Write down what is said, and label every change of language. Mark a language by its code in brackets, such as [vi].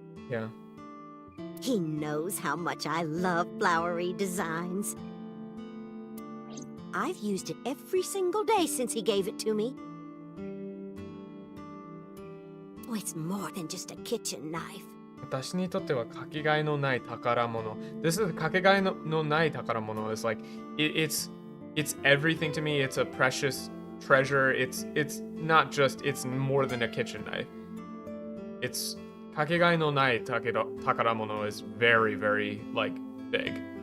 [en] Yeah. He knows how much I love flowery designs. I've used it every single day since he gave it to me. Oh, it's more than just a kitchen knife. [ja] 私にとってはかけがえのない宝物. [en] This is [ja] かけがえのない宝物 [en] is like it's everything to me. It's a precious treasure. It's not just, it's more than a kitchen knife. It's [ja] かけがえのない宝物 [en] is very, very like big.